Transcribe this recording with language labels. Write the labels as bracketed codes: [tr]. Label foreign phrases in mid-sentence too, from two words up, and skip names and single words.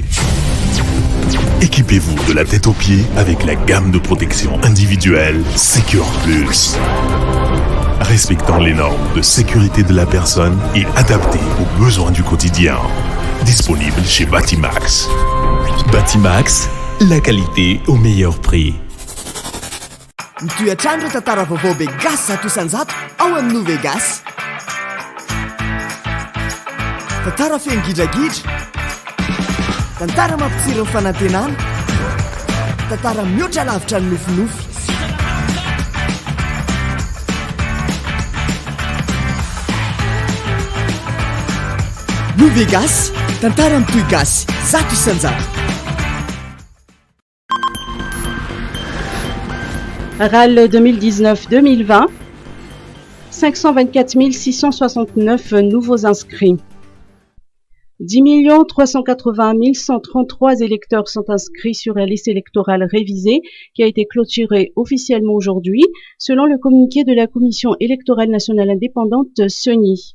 [fr] Équipez-vous de la tête aux pieds avec la gamme de protection individuelle Secure Plus. Respectant les normes de sécurité de la personne et adaptées aux besoins du quotidien. Disponible chez Batimax. Batimax, la qualité au meilleur prix. [mg] Toetrandro tantara vaovao be gasy zato isanjato ao amin'ny New Vegas. Tantara feno gidragidra. Tantara mampitsiry ny fanantenana. Tantara mihoatra lavitra ny nofinofy. New Vegas, tantara mitohy gasy zato isanjato. [fr] RAL 2019-2020, 524 669 nouveaux inscrits. 10 380 133 électeurs sont inscrits sur la liste électorale révisée qui a été clôturée officiellement aujourd'hui, selon le communiqué de la Commission électorale nationale indépendante CENI.